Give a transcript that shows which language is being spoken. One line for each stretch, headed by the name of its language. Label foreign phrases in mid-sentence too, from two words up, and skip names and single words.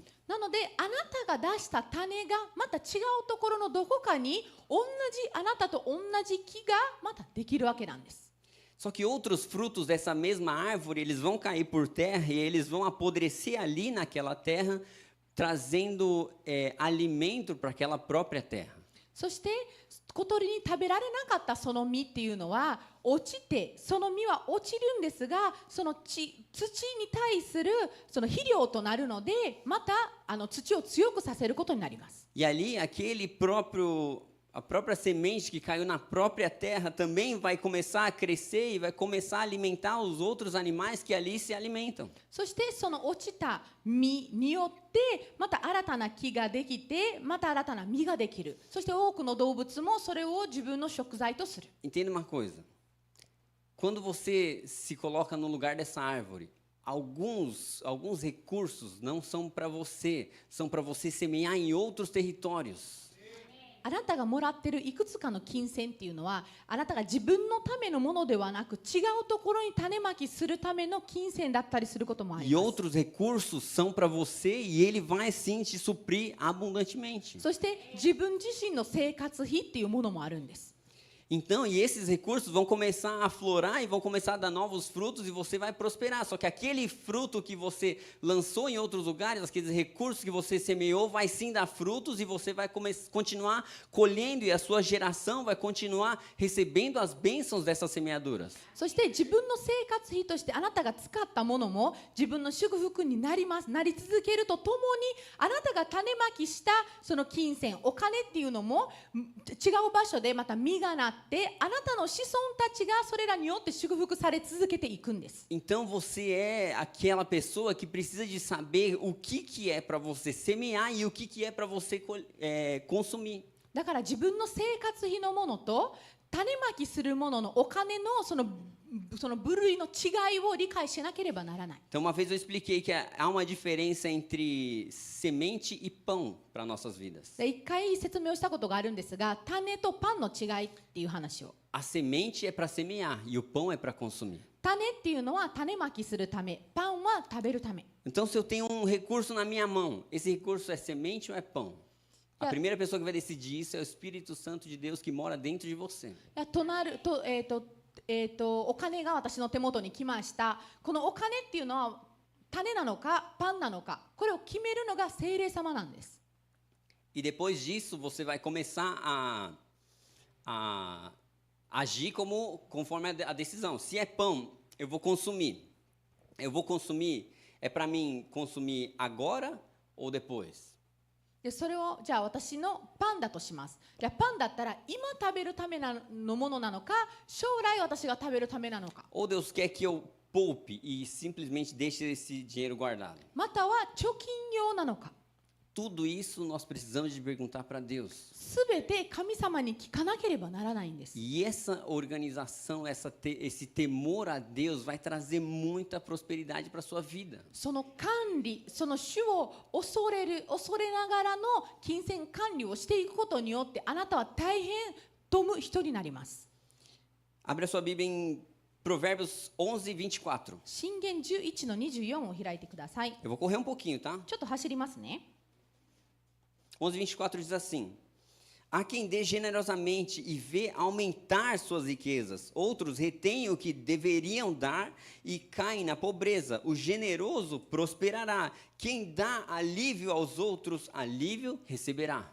Japanese: なのであなたが出した種がまた違うところのどこかにあなたと同じ木がまたできるわけなんです。
Portuguese: Só que outros frutos dessa mesma árvore, eles vão cair por terra e eles vão apodrecer ali naquela terra, trazendo alimento para aquela própria terra.
Japanese: そして小鳥に食べられなかったその実っていうのは落ちて、その実は落ちるんですが、その土に対するその肥料となるので、また土を強くさせることになります。
Portuguese: E ali, a própria semente que caiu na própria terra também vai começar a crescer e vai começar a alimentar os outros animais que ali se alimentam.
Japanese: そしてその落ちた実によってまた新たな木ができてまた新たな実ができる。そして多くの動物もそれを自分の食材とする。
Portuguese: Entenda uma coisa. Quando você se coloca no lugar dessa árvore, alguns recursos não são para você, são para você semear em outros territórios.
Japanese: あなたがもらってるいくつかの金銭っていうのはあなたが自分のためのものではなく違うところに種まきするための金銭だったりすることもあり
Portuguese: E
Japanese: ます。
Portuguese: outros recursos são para você e ele vai sim te suprir abundantemente.
Japanese: そして自分自身の生活費っていうものもあるんです。
Portuguese: Então, e esses recursos vão começar a aflorar e vão começar a dar novos frutos e você vai prosperar. Só que aquele fruto que você lançou em outros lugares, aqueles recursos que você semeou, vai sim dar frutos e você vai continuar colhendo e a sua geração vai continuar recebendo as bênçãos dessas semeaduras.
Japanese: そして自分の生活費としてあなたが使ったものも自分の祝福になり続けるとともにあなたが種まきしたその金銭お金っていうのも違う場所でまた実がなってあなたの子孫たちがそれらによって祝福され続けていくんです。
Portuguese: Então você é aquela pessoa que precisa de saber o que é para você semear e o que é para você consumir.
Japanese: だから自分の生活費のものと種まきするもののお金のその部類の違いを理解しなければならない。
Portuguese: Então, uma vez eu expliquei que há uma diferença entre semente e pão para nossas vidas.
Japanese: で一回説明をしたことがあるんですが、種とパンの違いっていう話を。
Portuguese: A semente é para semear e o pão é para consumir.
Japanese: 種っていうのは種まきするため、パンは食べるため。
Portuguese: Então, se eu tenho um recurso na minha mão, esse recurso é semente ou é pão? A primeira pessoa que vai decidir isso é o Espírito Santo de Deus que mora dentro de você.
Japanese: お金が私の手元に来ました。このお金っていうのは種なのかパンなのか、これを決めるのが聖霊様なんです。
Portuguese: E depois disso, você vai começar a agir conforme a decisão. Se é pão, eu vou consumir. Eu vou consumir, é para mim consumir agora ou depois?
Japanese: でそれをじゃあ私のパンだとします。じゃあパンだったら今食べるためのものなのか、将来私が食べるためなのか。
Portuguese: Ou Deus quer que eu poupe e simplesmente deixe esse dinheiro guardado?
Japanese: または貯金用なのか。
Portuguese: Tudo isso nós precisamos de perguntar para Deus.
Japanese: すべて神様に聞かなければならないんです。
Portuguese: E essa organização, esse temor a Deus vai trazer muita prosperidade para a sua vida.
Japanese: その管理、その主を恐れながらの金銭管理をしていくことによってあなたは大変富む人になります。
Portuguese: Abre a sua Bíblia em Provérbios 11, 24.
Japanese: 箴言11の24を開いてください。
Portuguese: Eu vou correr um pouquinho, tá?
Japanese: ちょっと走りますね。
Portuguese: 11, 24 diz assim: Há quem dê generosamente e vê aumentar suas riquezas. Outros retêm o que deveriam dar e caem na pobreza. O generoso prosperará. Quem dá alívio aos outros, alívio receberá.